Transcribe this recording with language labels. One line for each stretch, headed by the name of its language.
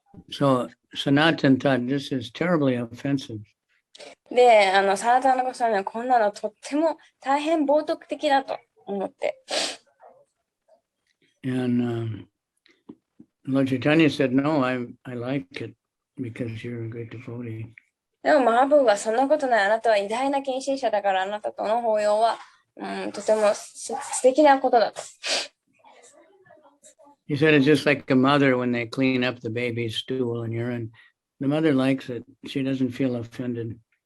English: So Sanatan thought this is terribly offensive.
Japanese: で、サナタナゴさんはこんなのとっても大変冒涜的だと思って。
English: And Lord Chaitanya said, no, I like it because you're a great devotee.
Japanese: でもマハプラブはそんなことない。あなたは偉大な献身者だからあなたとの抱擁は、とても素敵なことだと。
English: He said it's just like a mother when they clean up the baby's stool and urine. The mother likes it. She doesn't feel offended.